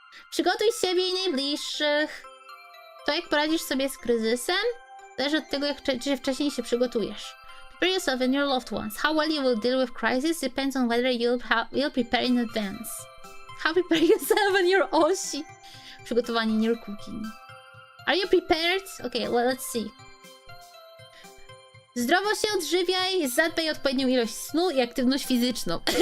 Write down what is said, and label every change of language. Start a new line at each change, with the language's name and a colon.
Polish: Przygotuj siebie i najbliższych. To jak poradzisz sobie z kryzysem, zależy od tego, czy wcześniej się przygotujesz.
English: Prepare yourself and your loved ones. How well you will deal with crisis depends on whether you'll prepare in advance. How prepare yourself and your oshi. Przygotowanie in your cooking. Are you prepared? Okay, well, let's see.
Polish: Zdrowo się odżywiaj, zadbaj o odpowiednią ilość snu i aktywność fizyczną.